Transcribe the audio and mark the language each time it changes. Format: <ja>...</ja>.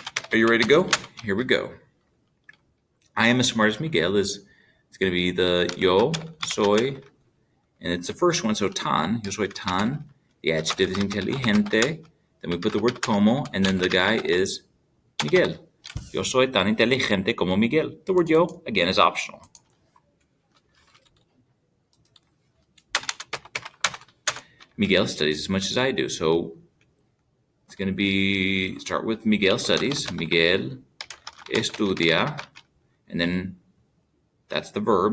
<en>Are you ready to go? Here we go. I am as smart as Miguel is, it's going to be the yo soy, and it's the first one, so tan,</en> <es>yo soy tan.</es> <en>The adjective is inteligente. Then we put the word como, and then the guy is Miguel.</en> <es>Yo soy tan inteligente como Miguel.</es> <en>The word yo, again, is optional. Miguel studies as much as I do, so it's going to be, start with Miguel studies.</en> <es>Miguel estudia, and then that's the verb.</es>